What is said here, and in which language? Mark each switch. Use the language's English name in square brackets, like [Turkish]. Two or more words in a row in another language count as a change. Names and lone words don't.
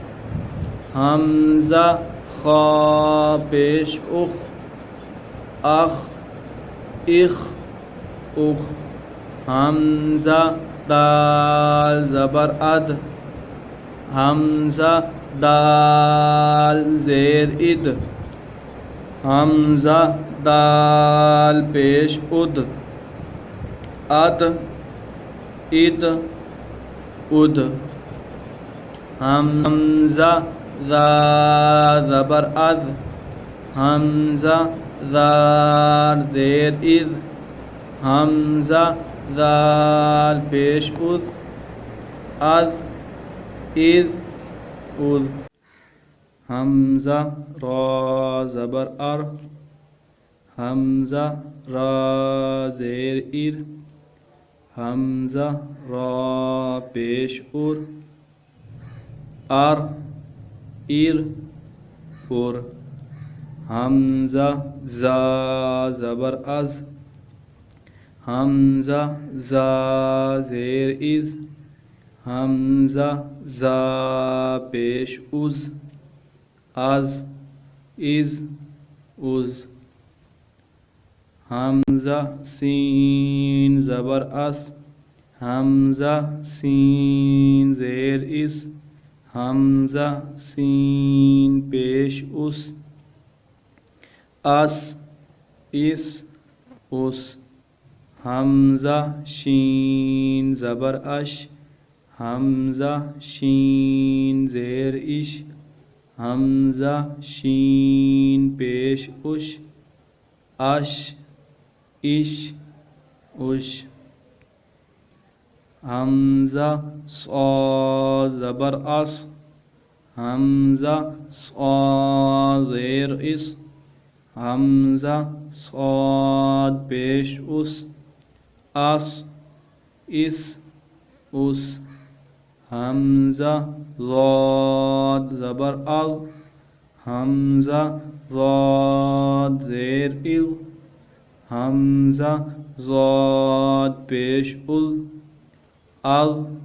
[Urdu] حمزہ خا پیش اخ، اخ اخ اخ، حمزہ دال زبر اد، حمزہ دال زیر اد، حمزہ دال پیش اد، اد اد اد، حمزہ ذا زبر اذ، حمزہ ذال زیر اذ، حمزہ ذال پیش اذ، اذ اذ اذ، حمزہ را زبر ار، حمزہ را زیر ار، حمزہ را پیش ار، ار ار ار، حمزہ زا زبر از، حمزہ زا زیر از، حمزہ زا پیش از، از از از حمزہ سین زبر اس حمزہ سین زیر اس حمزہ سین پیش اس اس حمزہ شین زبر اش حمزہ شین زیر اش حمزہ شین پیش اش اش حمزہ صاد زبر اس حمزہ صاد زیر اس حمزہ صاد پیش اس حمزہ ضاد زبر ال حمزہ ضاد زیر ال حمزہ ضاد پیش ال